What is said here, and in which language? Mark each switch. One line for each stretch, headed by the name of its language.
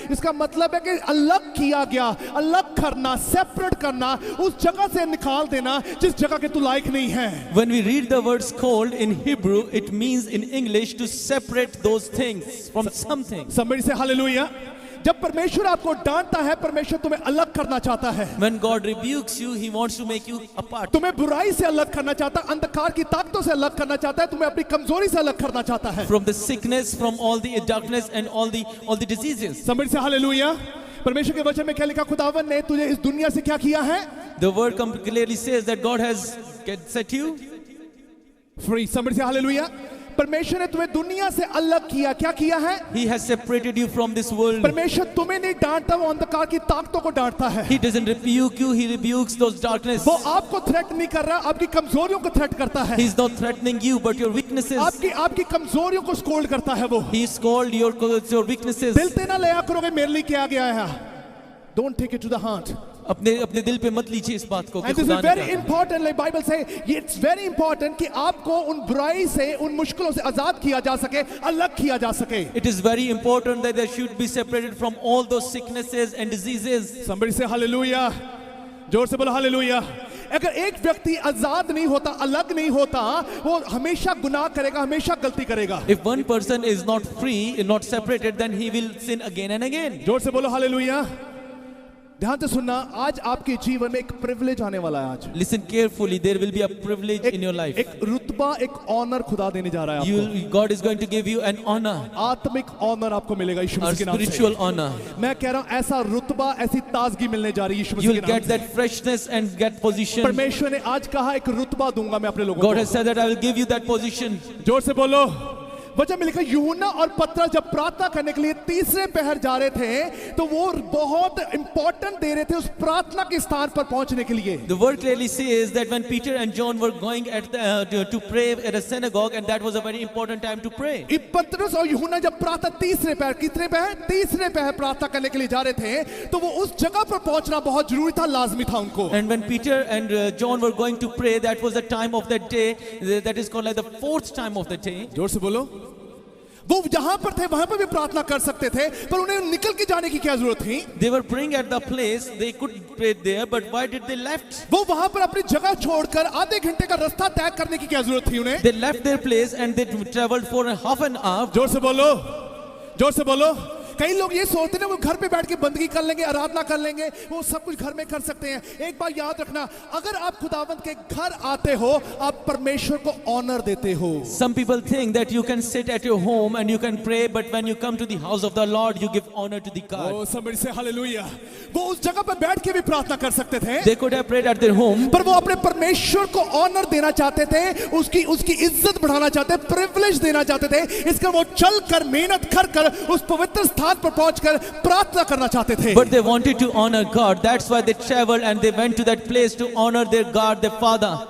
Hindi: इसका मतलब है कि अलग किया गया, अलग करना, सेपरेट करना, उस जगह से निकाल देना जिस जगह के तू लायक नहीं है.
English: When we read the word scold in Hebrew, it means in English to separate those things from something. Somebody say hallelujah.
Hindi: जब परमेश्वर आपको डांटता है, परमेश्वर तुम्हें अलग करना चाहता है.
English: When God rebukes you, He wants to make you apart.
Hindi: तुम्हें बुराई से अलग करना चाहता है, अंधकार की ताकतों से अलग करना चाहता है, तुम्हें अपनी कमजोरी से अलग करना चाहता है.
English: From the sickness, from all the darkness and all the diseases. Somebody say hallelujah.
Hindi: परमेश्वर के वचन में क्या लिखा? खुदावन ने तुझे इस दुनिया से क्या किया है?
English: The word clearly says that God has set you free. Somebody say hallelujah.
Hindi: परमेश्वर ने तुम्हें दुनिया से अलग किया. क्या किया है?
English: He has separated you from this world.
Hindi: परमेश्वर तुम्हें नहीं डांटता, वो अंधकार की ताकतों को डांटता है.
English: He doesn't rebuke you, He rebukes those darkness.
Hindi: वो आपको थ्रेट नहीं कर रहा, आपकी कमजोरियों को थ्रेट करता है.
English: He's not threatening you, but your weaknesses.
Hindi: आपकी कमजोरियों को स्कोल्ड करता है वो.
English: He scold your weaknesses.
Hindi: दिल पे ना ले करोगे मेरे लिए क्या गया है.
English: Don't take it to the heart.
Hindi: अपने दिल पे मत लीजिए इस बात को. And this is very important, like Bible say, it's very important कि आपको उन बुराई से, उन मुश्किलों से आजाद किया जा सके, अलग किया जा सके.
English: It is very important that they should be separated from all those sicknesses and diseases. Somebody say hallelujah. जोर से बोलो hallelujah.
Hindi: अगर एक व्यक्ति आजाद नहीं होता, अलग नहीं होता, वो हमेशा गुनाह करेगा, हमेशा गलती करेगा.
English: If one person is not free, not separated, then he will sin again and again.
Hindi: जोर से बोलो हालेलुया. ध्यान से सुनना, आज आपके जीवन में एक प्रिविलेज आने वाला है. आज
English: Listen carefully, there will be a privilege in your life.
Hindi: एक रुतबा, एक ऑनर खुदा देने जा रहा है आपको.
English: God is going to give you an honor.
Hindi: आत्मिक ऑनर आपको मिलेगा यीशु
English: A
Hindi: मसीह के नाम से.
English: spiritual honor.
Hindi: मैं कह रहा हूं ऐसा रुतबा, ऐसी ताजगी मिलने जा रही है यीशु
English: You
Hindi: मसीह
English: will
Hindi: के नाम
English: get
Hindi: से.
English: that freshness and get position.
Hindi: परमेश्वर ने आज कहा एक रुतबा दूंगा मैं अपने लोगों
English: God
Hindi: को.
English: has said that I will give you that position.
Hindi: जोर से बोलो. वचन में लिखा, यूहन्ना और पतरस जब प्रार्थना करने के लिए तीसरे पहर जा रहे थे, तो वो बहुत इंपॉर्टेंट दे रहे थे उस प्रार्थना के स्थान पर पहुंचने के लिए.
English: The word clearly says that when Peter and John were going to pray at a synagogue, and that was a very important time to pray.
Hindi: पतरस और यूहन्ना जब प्रार्थना तीसरे पहर, कितने पहर? तीसरे पहर प्रार्थना करने के लिए जा रहे थे, तो वो उस जगह पर पहुंचना बहुत जरूरी था, लाजमी था उनको.
English: And when Peter and John were going to pray, that was the time of that day, that is called like the fourth time of the day.
Hindi: जोर से बोलो. वो जहां पर थे वहां पर भी प्रार्थना कर सकते थे, पर उन्हें निकल के जाने की क्या जरूरत थी?
English: They were praying at the place, they could pray there, but why did they left?
Hindi: वो वहां पर अपनी जगह छोड़कर आधे घंटे का रास्ता तय करने की क्या जरूरत थी उन्हें?
English: They left their place and they traveled for half an hour.
Hindi: जोर से बोलो, जोर से बोलो. कई लोग ये सोचते हैं वो घर पे बैठ के बंदगी कर लेंगे, आराधना कर लेंगे, वो सब कुछ घर में कर सकते हैं. एक बात याद रखना, अगर आप खुदावंत के घर आते हो, आप परमेश्वर को ऑनर देते हो.
English: Some people think that you can sit at your home and you can pray, but when you come to the house of the Lord, you give honor to the God. Oh, somebody say hallelujah.
Hindi: वो उस जगह पर बैठ के भी प्रार्थना कर सकते थे.
English: They could have prayed at their home,
Hindi: पर वो अपने परमेश्वर को ऑनर देना चाहते थे, उसकी इज्जत बढ़ाना चाहते, प्रिविलेज देना चाहते थे. इसका वो चल कर, मेहनत कर उस पवित्र स्थान पर पहुंचकर प्रार्थना करना चाहते थे.
English: but they wanted to honor God. That's why they traveled and they went to that place to honor their God, their Father.